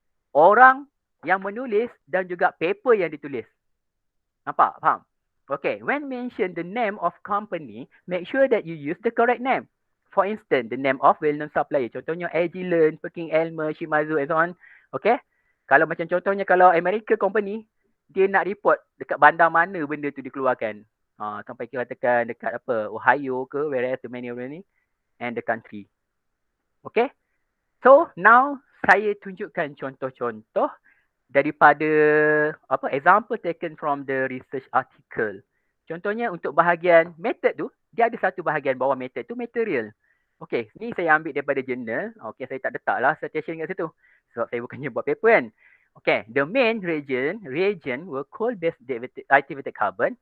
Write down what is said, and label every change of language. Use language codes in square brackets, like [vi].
[ms] Orang yang menulis dan juga paper yang ditulis. Nampak? Faham? Okay. [en] When mention the name of company, make sure that you use the correct name. For instance, the name of well-known supplier. [ms] Contohnya Agilent, Perkin-Elmer, Shimadzu [en] and so on. [ms] Okay. Kalau macam contohnya kalau America company, dia nak report dekat bandar mana benda tu dikeluarkan. Sampai kita katakan dekat apa, Ohio ke, whereas the many ni, and the country. Okay. So, now saya tunjukkan contoh-contoh daripada [en] example taken from the research article. [ms] Contohnya untuk bahagian method tu, dia ada satu bahagian bawah method tu material. Okay, ni saya ambil daripada journal. Okay, saya tak letaklah citation kat situ. Sebab saya bukannya buat paper kan. [en] Okay, the main reagent were coal-based activated carbon.